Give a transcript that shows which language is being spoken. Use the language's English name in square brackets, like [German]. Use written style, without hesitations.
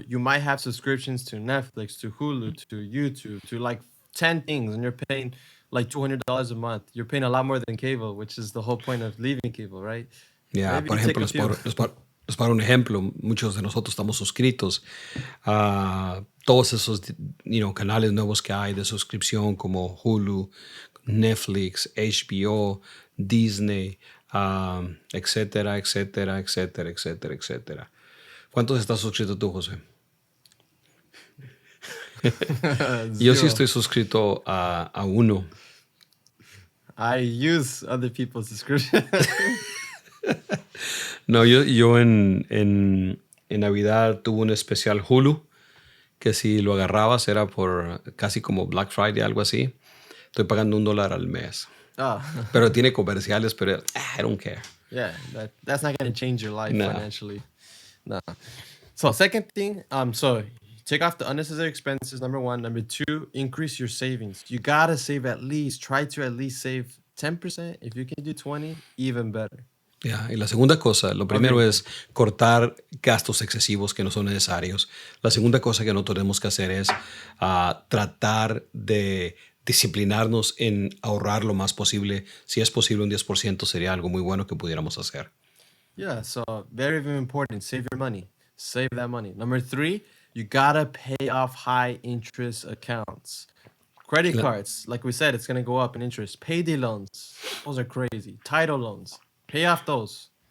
[English] You might have subscriptions to Netflix, to Hulu, to YouTube, to like 10 things, and you're paying like $200 a month. You're paying a lot more than cable, which is the whole point of leaving cable, right? [Spanish] Ya, [English] Maybe [Spanish] por [English] you take [Spanish] ejemplo, [English] a few. [Spanish] les paro un ejemplo. Muchos de nosotros estamos suscritos a todos esos canales nuevos que hay de suscripción como Hulu, Netflix, HBO, Disney, etcétera, etcétera, etcétera, etcétera, etcétera. ¿Cuántos estás suscrito tú, José? Yo sí [English] Zero. [Spanish] estoy suscrito a uno. [English] I use other people's subscription. [Spanish] No, yo en Navidad tuve un especial Hulu que si lo agarrabas era por casi como Black Friday, algo así. Estoy pagando $1 al mes. [English] Oh, [Spanish] Pero tiene comerciales, pero [English] I don't care. yeah, that's not going to change your life [Spanish] No. [English] financially. No. So second thing, so take off the unnecessary expenses, number one. Number two, increase your savings. You got to save try to at least save 10%. If you can do 20, even better. [Spanish] Ya, y la segunda cosa, lo primero [English] Ok. [Spanish] es cortar gastos excesivos que no son necesarios. La segunda cosa que no tenemos que hacer es tratar de disciplinarnos en ahorrar lo más posible. Si es posible, un 10% sería algo muy bueno que pudiéramos hacer. [English] Yeah, so very, very important. Save your money. Save that money. Number three, you gotta pay off high interest accounts. Credit [Spanish] La- [English] cards, like we said, it's gonna go up in interest. Payday loans, those are crazy. Title loans, pay off those.